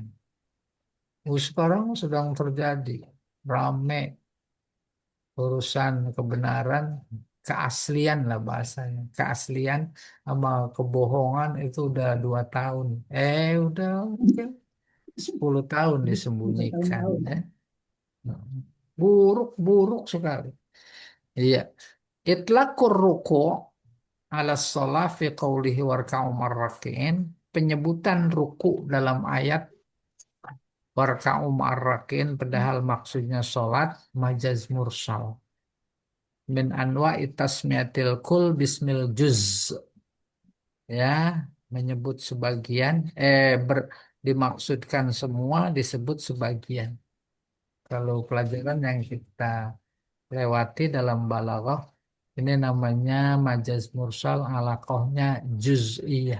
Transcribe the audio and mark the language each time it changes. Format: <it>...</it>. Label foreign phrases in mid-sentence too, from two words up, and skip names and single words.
<id>Sekarang sedang terjadi rame urusan kebenaran, keaslian lah bahasanya. Keaslian sama kebohongan itu udah 2 tahun. Udah mungkin 10 tahun disembunyikan. Bertahun-tahun. Ya. Buruk-buruk sekali. Iya.</id> <ar>إطلاق الركوع على الصلاة في قوله واركعوا مع الراكعين.</ar> <id>Penyebutan ruku dalam ayat</id> <ar>واركعوا مع الراكعين</ar> <id>padahal maksudnya sholat</id> <ar>مجاز مرسل. من أنواع تسمية الكل باسم الجزء.</ar> <id>Ya, menyebut sebagian, dimaksudkan semua, disebut sebagian. Kalau pelajaran yang kita lewati dalam balaghah, ini namanya</id> <ar>مجاز مرسل</ar> <id>alaqahnya juz'iyah.</id>